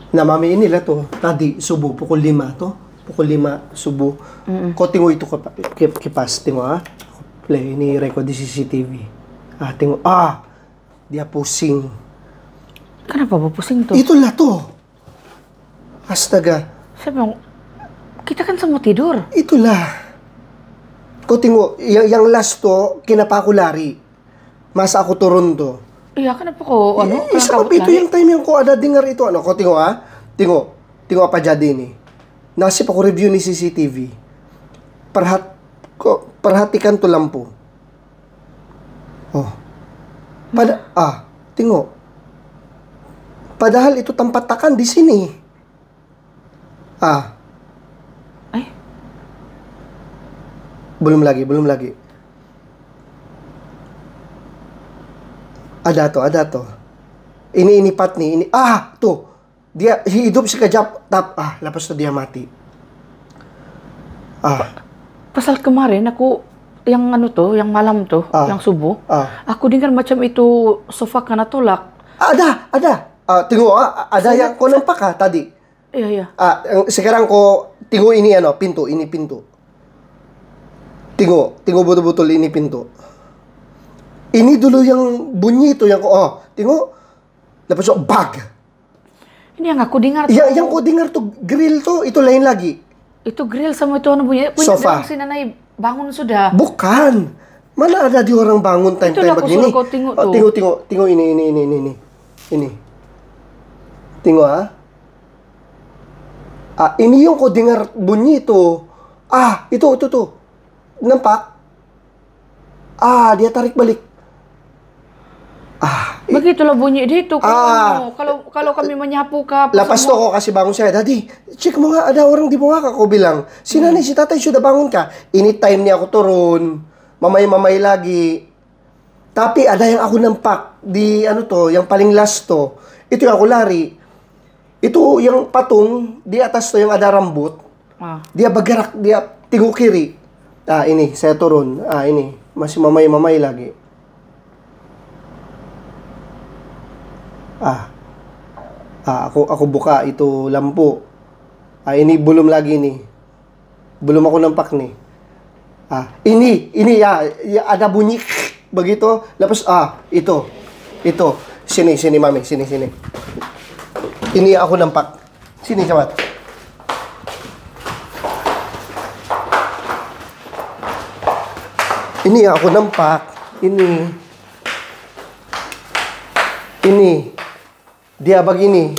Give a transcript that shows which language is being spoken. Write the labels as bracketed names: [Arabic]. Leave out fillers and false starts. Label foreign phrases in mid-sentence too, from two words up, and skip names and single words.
[Malay] Na mami nila to, tadi subo pukul 5 to. Pukul 5 subo. Ko tingo ito kipas tingo ha. Play ni record di CCTV. Tingo dia pusing. Kenapa bu pusing tuh? Itulah to. Astaga. Saya bilang, kita kan semua tidur. Itulah. Ko tingo yang last to kinapa ako lari. Masa ako turun to. Iya, kenapa kok Sebab itu yang time yang ko ada dengar itu ko tingo ha. Tingo apa jadi nih. Nasib ako review ni CCTV. Perhatikan tuh lampu. Tingo. Padahal itu tempat takan di sini. Belum lagi. Ada to. Ini pat nih, ini. Tuh. Dia hidup sekejap, lepas itu dia mati. Pasal kemarin aku yang yang malam tuh, yang subuh, aku dengar macam itu sofa kena tolak. Ada. Tengok ada yang kau nampak tadi? Iya. Sekarang kau tengok ini pintu, ini pintu. Tengok betul-betul ini pintu. Ini dulu yang bunyi itu yang tengok. Lepas itu bug. Ini yang aku dengar tuh. Yang kau dengar tuh grill tuh itu lain lagi. Itu grill sama itu bunyi sofa. Si Nanai bangun sudah. Bukan. Mana ada di orang bangun time-time begini. Kau tengok tuh. Tengok ini. Ini. Tengok ini yang kau dengar bunyi itu. Itu tuh. Nampak? Dia tarik balik. Begitulah bunyi dia itu. Kalau kami menyapu lepas itu kau kasih bangun saya. Tadi, cek mo nga ada orang di bawah kau bilang. Si nanay, si tatay sudah bangun ka? Ini time niya ako turun. Mamay lagi. Tapi ada yang aku nampak di yang paling last to. Itu yang aku lari. Itu yang patung di atas to yang ada rambut. Dia bergerak, dia tinggu kiri. Ini saya turun. Ini masih mamay lagi. Aku buka itu lampu. Ini belum lagi nih. Belum aku nampak nih. Ini ya ada bunyi begitu. Lepas itu. Sini mami, sini. Ini aku nampak. Sini cepat. Ini yang aku nampak. Ini. Dia begini.